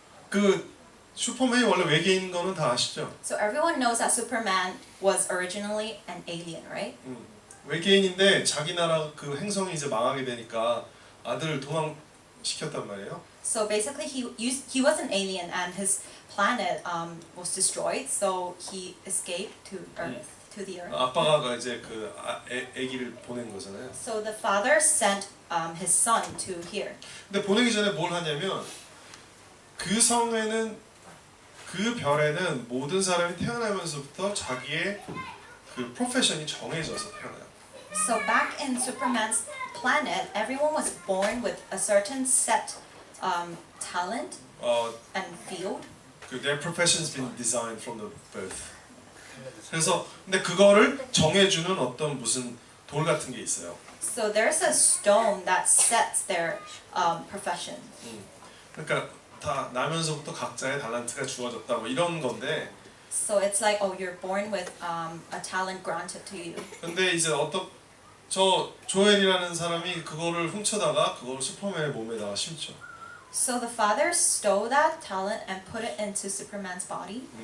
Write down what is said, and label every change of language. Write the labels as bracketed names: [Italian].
[Korean] 그 슈퍼맨이 원래 외계인인 거는 다 아시죠? [English] So everyone knows that Superman was originally an alien, right? [Korean] 외계인인데 자기 나라 그 행성이 이제 망하게 되니까 아들을 도망시켰단 말이에요. [English] So basically, he was an alien, and his planet was destroyed. So he escaped to Earth, to the Earth. [Korean] 아빠가 이제 그 아기를 보낸 거잖아요. [English] So the father sent his son to here. [Korean] 근데 보내기 전에 뭘 하냐면 그 성에는 그 별에는 모든 사람이 태어나면서부터 자기의 그 프로페션이 정해져서 태어나요. [English] So back in Superman's planet, everyone was born with a certain set talent and field. Their profession's been designed from the birth. [Korean] 그래서 근데 그거를 정해주는 어떤 무슨 돌 같은 게 있어요. [English] So there's a stone that sets their profession. [Korean] 그러니까 다 나면서부터 각자의 달란트가 주어졌다 뭐 이런 건데. [English] So it's like, oh, you're born with a talent granted to you. [Korean] 근데 이제 저 조엘이라는 사람이 그거를 훔쳐다가 그걸 슈퍼맨의 몸에다가 심죠. [English] So the father stole that talent and put it into Superman's body.